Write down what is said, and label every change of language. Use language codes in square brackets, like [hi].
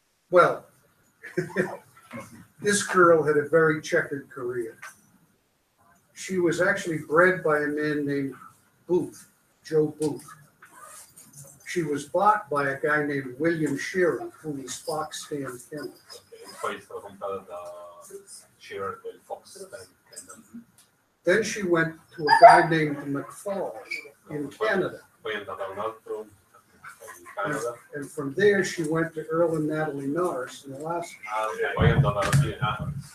[en] Well, this girl had a very checkered career. She was actually bred by a man named Booth, Joe Booth. She was bought by a guy named William Shearer, who was Fox Stand Kennel. [it] Poi è stata comprata da Shearer del Fox Stand Kennel. [en] Then she went to a guy named McFall in Canada. [it] Poi è andata a un altro in Canada. [en] And from there, she went to Earl and Natalie Norris in Alaska. [it] E poi è andata alla fine a